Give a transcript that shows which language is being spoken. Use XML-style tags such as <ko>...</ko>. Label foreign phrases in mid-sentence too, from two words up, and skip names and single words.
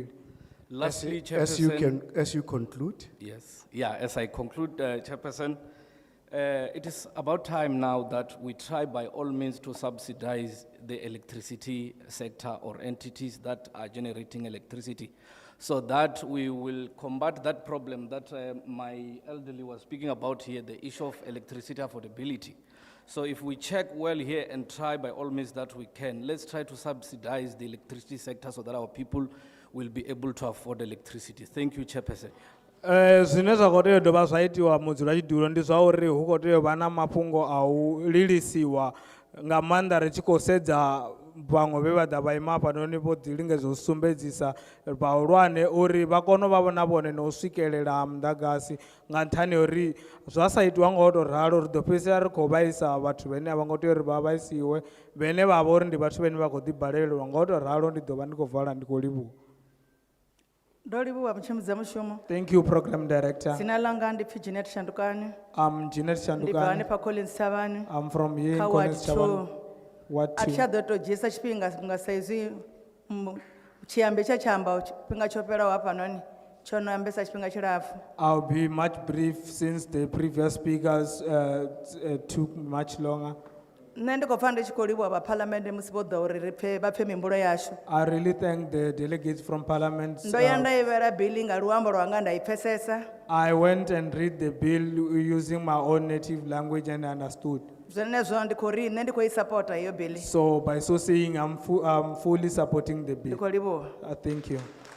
<en>Lastly, Chairperson, as you conclude. Yes, yeah, as I conclude, Chairperson, it is about time now that we try by all means to subsidize the electricity sector or entities that are generating electricity so that we will combat that problem that my elderly was speaking about here, the issue of electricity affordability. So if we check well here and try by all means that we can, let's try to subsidize the electricity sector so that our people will be able to afford electricity. Thank you, Chairperson.</en> <ve>Zwine zwa khou tea u dovha zwa itiwa mudzulatshidulo ndi zwa uri hu khou tea u vha na mafhungo a u lilisiwa nga maanḓa ri tshi khou sedza vhaṅwe vhe vha ḓa vha ima hafhanoni vho ḓi lingedza u sumbedzisa vhahulwane uri vha kone u vha na vhone na u swikelela ha muḓagasi nga nṱhani ha uri zwa sa itiwa nga u tou ralo ri ḓo fhedzisela ri khou vhaisa vhathu vhane a vha ngo tea uri vha vhaisiwe vhane vha vha uri ndi vhathu vhane vha khou ḓibalelwa nga u tou ralo ndi ḓo vha ndi khou vala ndi khou livhuwa. Ndo livhuwa mutshimudzi wa mushumo.</ve> <en>Thank you, Program Director.</en> <ve>Dzina langa ndi pfi Jeanette Shandukani.</ve> <en>I'm Jeanette</en> <ve>Ndi bva Shandukani. hanefha Collins Thavhani.</ve> <en>I'm from here in</en> <ve>Kha Collins Ward Chavani. 2. Ward A 2. thi tsha ḓo tou dzhiesa tshifhinga nga saizwi tshiyambi tsha tsha tshifhinga tsho fhelaho hafhanoni tsho no ambesa tshifhinga tshilapfu.</ve> <en>I'll be much brief since the previous speakers took much longer.</en> <ve>Nṋe ndi khou pfa ndi tshi khou livhuwa vha phalamennde musi vho ḓa uri vha pfe mihumbulo yashu.</ve> <en>I really thank the delegates from Parliament.</en> <ve>Ndo ya nda ivhela bili nga luambo lwanga nda I pfesesa.</ve> <en>I went and read the bill using my own native language and understood.</en> <ve>Zwenezwo ndi khou ri nṋe ndi khou I sapota iyo bili.</ve> <en>So by so saying, I'm fully supporting the</en> <ve>Ndi</ve> <en>bill.</en> <ve>khou livhuwa.</ve> <en>Thank you.</en>